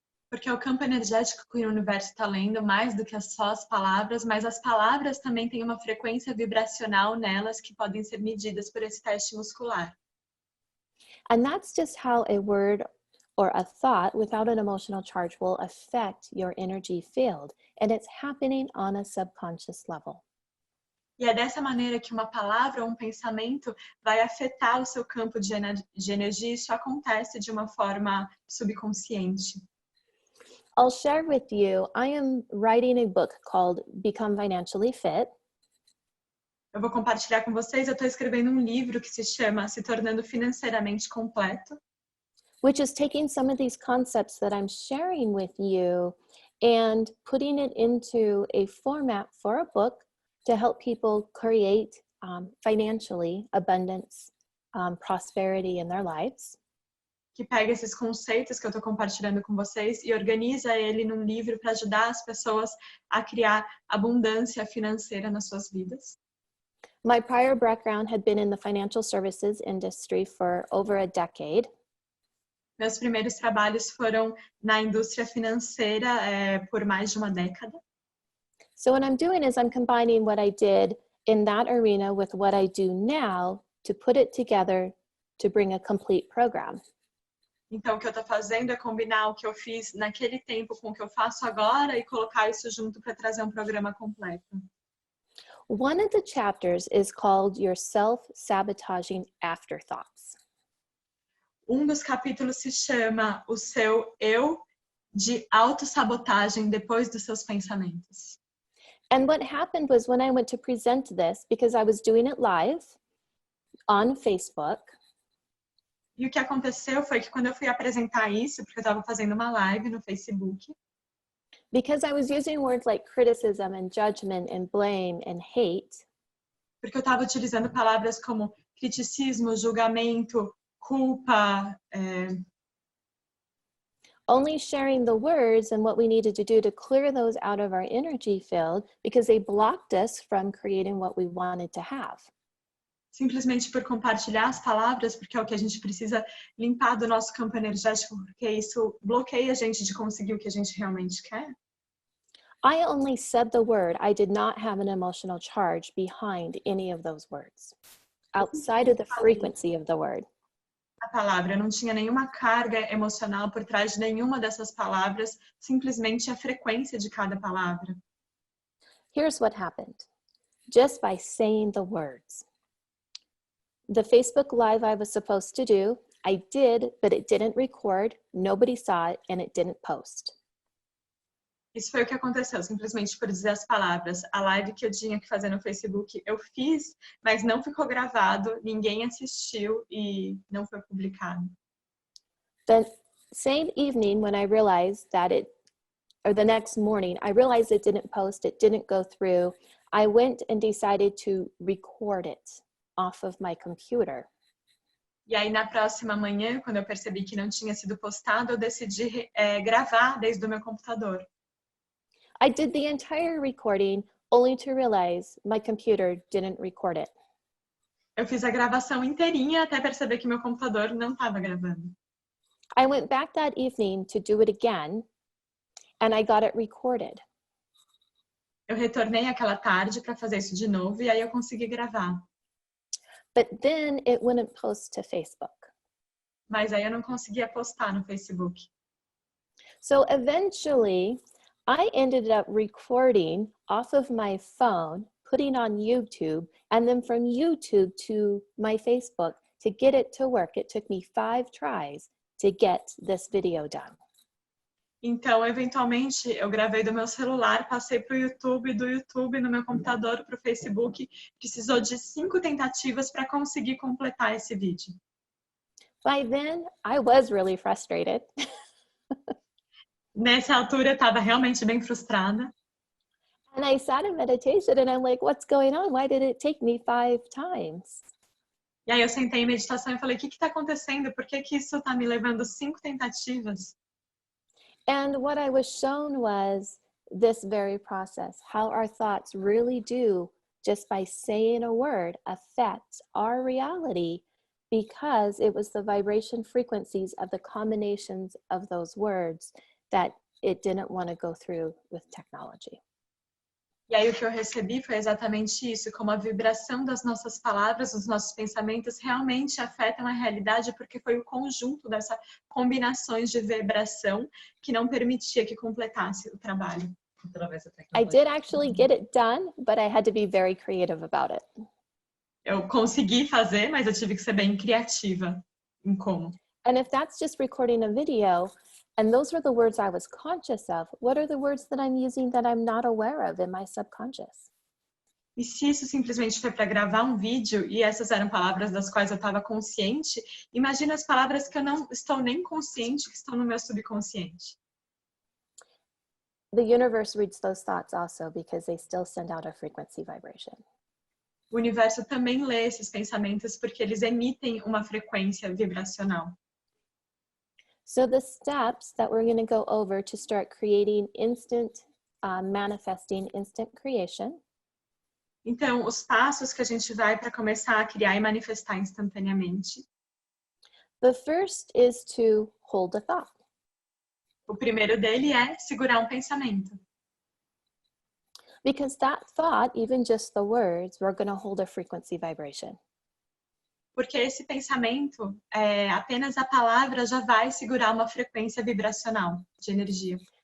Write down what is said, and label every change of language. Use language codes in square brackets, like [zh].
[pt] Porque é o campo energético que o universo está lendo mais do que só as palavras, mas as palavras também têm uma frequência vibracional nelas que podem ser medidas por esse teste muscular. [en] And that's just how a word or a thought without an emotional charge will affect your energy field. And it's happening on a subconscious level. [pt] E é dessa maneira que uma palavra ou um pensamento vai afetar o seu campo de energia. Isso acontece de uma forma subconsciente. [en] I'll share with you, I am writing a book called Become Financially Fit. [pt] Eu vou compartilhar com vocês, eu estou escrevendo um livro que se chama Se Tornando Financeiramente Completo. [en] Which is taking some of these concepts that I'm sharing with you and putting it into a format for a book to help people create financially abundance, prosperity in their lives. [pt] Que pega esses conceitos que eu estou compartilhando com vocês e organiza ele num livro para ajudar as pessoas a criar abundância financeira nas suas vidas. [en] My prior background had been in the financial services industry for over a decade. [pt] Meus primeiros trabalhos foram na indústria financeira por mais de uma década. [en] So what I'm doing is I'm combining what I did in that arena with what I do now to put it together to bring a complete program. [pt] Então, o que eu estou fazendo é combinar o que eu fiz naquele tempo com o que eu faço agora e colocar isso junto para trazer um programa completo. [en] One of the chapters is called Your Self-Sabotaging Afterthoughts. [pt] Um dos capítulos se chama O Seu Eu de Autossabotagem Depois dos Seus Pensamentos. [en] And what happened was when I went to present this, because I was doing it live on Facebook. [pt] E o que aconteceu foi que quando eu fui apresentar isso, porque eu estava fazendo uma live no Facebook, [en] Because I was using words like criticism and judgment and blame and hate. [pt] Porque eu estava utilizando palavras como criticismo, julgamento, culpa. [en] Only sharing the words and what we needed to do to clear those out of our energy field because they blocked us from creating what we wanted to have. [pt] Simplesmente por compartilhar as palavras, porque é o que a gente precisa limpar do nosso campo energético, porque isso bloqueia a gente de conseguir o que a gente realmente quer. [en] I only said the word. I did not have an emotional charge behind any of those words, outside of the frequency of the word. [pt] A palavra não tinha nenhuma carga emocional por trás de nenhuma dessas palavras, simplesmente a frequência de cada palavra. [en] Here's what happened. Just by saying the words. The Facebook Live I was supposed to do, I did, but it didn't record, nobody saw it, and it didn't post. [pt] Isso foi o que aconteceu, simplesmente por dizer as palavras. A live que eu tinha que fazer no Facebook, eu fiz, mas não ficou gravado, ninguém assistiu e não foi publicado. [en] The same evening when I realized that or the next morning, I realized it didn't post, it didn't go through, I went and decided to record it off of my computer. [pt] E aí, na próxima manhã, quando eu percebi que não tinha sido postado, eu decidi gravar desde o meu computador. [en] I did the entire recording only to realize my computer didn't record it. [pt] Eu fiz a gravação inteirinha até perceber que meu computador não estava gravando. [en] I went back that evening to do it again, and I got it recorded. [pt] Eu retornei aquela tarde para fazer isso de novo e aí eu consegui gravar. [en] But then it wouldn't post to Facebook. [pt] Mas aí eu não conseguia postar no Facebook. [en] So eventually, I ended up recording off of my phone, putting on YouTube, and then from YouTube to my Facebook to get it to work. It took me 5 tries to get this video done. [pt] Então, eventualmente, eu gravei do meu celular, passei para o YouTube, do YouTube no meu computador para o Facebook. Precisou de 5 tentativas para conseguir completar esse vídeo. [en] By then, I was really frustrated. [pt] Nessa altura, eu estava realmente bem frustrada. [en] And I sat in meditation and I'm like, what's going on? Why did it take me 5 times? [pt] E aí eu sentei em meditação e falei, o que está acontecendo? Por que isso está me levando 5 tentativas? [en] And what I was shown was this very process, how our thoughts really do, just by saying a word, affect our reality, because it was the vibration frequencies of the combinations of those words that it didn't want to go through with technology. [pt] E aí o que eu recebi foi exatamente isso, como a vibração das nossas palavras, dos nossos pensamentos realmente afetam a realidade, porque foi o conjunto dessas combinações de vibração que não permitia que completasse o trabalho. através da [en] I [pt] tecnologia. [en] did actually get it done, but I had to be very creative about it. [pt] Eu consegui fazer, mas eu tive que ser bem criativa em como. [en] And if that's just recording a video, and those were the words I was conscious of, what are the words that I'm using that I'm not aware of in my subconscious? [pt] E se isso simplesmente foi para gravar um vídeo e essas eram palavras das quais eu estava consciente, imagina as palavras que eu não estou nem consciente, que estão no meu subconsciente. [en] The universe reads those thoughts also because they still send out a frequency vibration. [pt] O universo também lê esses pensamentos porque eles emitem uma frequência vibracional. [en] So the steps that we're going to go over to start creating manifesting instant creation. [pt] Então, os passos que a gente vai para começar a criar e manifestar instantaneamente. [en] The first is to hold a thought. [pt] O primeiro dele é segurar um pensamento. [en] Because that thought, even just the words, we're going to hold a frequency vibration. [pt] Porque esse pensamento, apenas a palavra já vai segurar uma frequência vibracional de energia.